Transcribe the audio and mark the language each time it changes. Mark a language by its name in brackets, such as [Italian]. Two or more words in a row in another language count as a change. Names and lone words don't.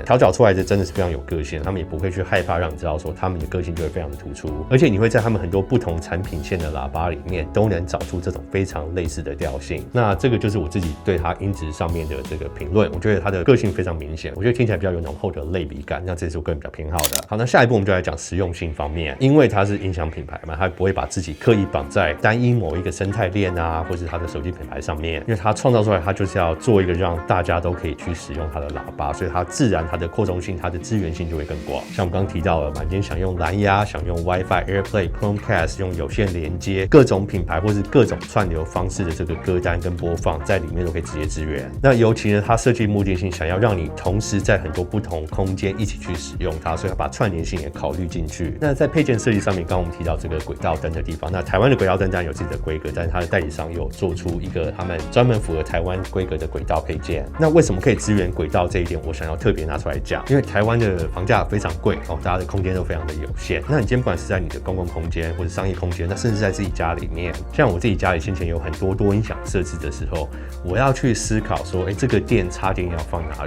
[Chinese] 調教出來的真的是非常有個性，他們也不會去害怕讓你知道說他們的個性就會非常的突出，而且你會在他們很多不同產品線的喇叭裡面都能找出這種非常類似的調性。那這個就是我自己對它音質上面的這個評論，我覺得它的個性非常明顯，我覺得聽起來比較有濃厚的類比感，那這是我個人比較偏好的。好，那下一步我們就來講實用性方面，因為它是音響品牌嘛，它不會把自己刻意綁在單一某一個生態鏈啊，或是它的手機品牌上面，因為它創造出來，它就是要做一個讓大家都可以去使用它的喇叭，所以它自然它的擴充性、它的資源性就會更廣。像我們剛剛提到了嘛，你今天想用藍牙、想用 WiFi、AirPlay、Chromecast 用有線連接，各種品牌或是各種串流方式的這個歌單跟播放，在裡面都可以直接支援。那尤其呢，它設計目的性想要讓你同時在很多不同空間一起去使用它，所以它把串聯性也考慮進去。那在配件設計上面，剛剛我們提到這個軌道燈的地方，那台灣的軌道燈當然有自己的規格，但是它的代理商有做出一個他們專門符合台灣規格的軌道配件。那為什麼可以支援軌道這一點，我想要特別拿出來講，因為台灣的房價非常貴哦，大家的空間都非常的有限。那你今天不管是在你的公共空間或者商業空間，那甚至在自己家家裡面，像我自己家裡先前有很多多音響設置的時候，我要去思考說，這個電插電要放哪裡？